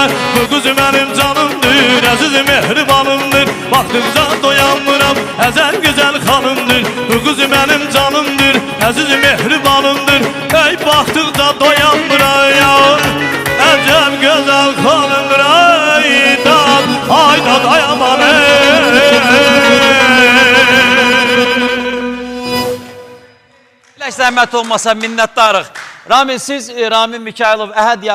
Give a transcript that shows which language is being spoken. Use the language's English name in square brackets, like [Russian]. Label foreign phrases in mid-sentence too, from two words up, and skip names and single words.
[Turkish] Bu kız benim canımdır, [Azerbaijani] aziz mehribanımdır. [Turkish] Baktıkca doyanmıram, əzəl güzel hanımdır. Bu kız benim canımdır, [Azerbaijani] aziz mehribanımdır. [Turkish] Ey baktıkca doyanmıram, əzəl güzel hanımdır. Ayda dayaman [Azerbaijani] Zəhmət olmasa minnətdarıq. Ramin, siz Ramin Mikailov, Əhəd